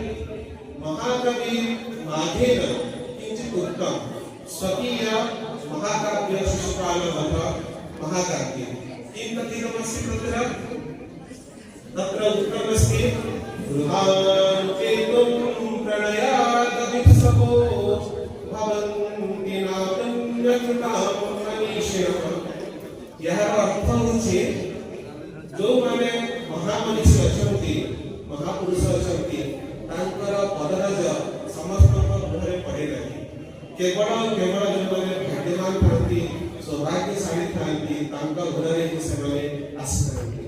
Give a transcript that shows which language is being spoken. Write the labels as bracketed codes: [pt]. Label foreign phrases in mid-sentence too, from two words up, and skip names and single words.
[sa] महाकवि माघेन किञ्चित् उक्तं, स्वकीय महाकाव्य शिशुपालवध महाकाव्ये किं कथितमस्ति तत्र? तत्र उक्तमस्ति, गृहान्तेतुं प्रणयादभिसपो भवन्ति नापुण्यकृतां मनीषिणः। [or] ଏହା ଅର୍ଥ ହେଉଛି ଯେ ମାନେ ମହାମନୀଷୀ ଅଛନ୍ତି ମହାପୁରୁଷ ଅଛନ୍ତି ତାଙ୍କର ପଦରଜ ସମସ୍ତଙ୍କ ଘରେ ପଡ଼େ ନାହିଁ। କେବଳ କେବଳ ଯେ ମାନେ ଭାଗ୍ୟବାନ ଥାଆନ୍ତି ସୌଭାଗ୍ୟଶାଳୀ ଥାଆନ୍ତି ତାଙ୍କ ଘରେ ହିଁ ସେମାନେ ଆସିଥାନ୍ତି।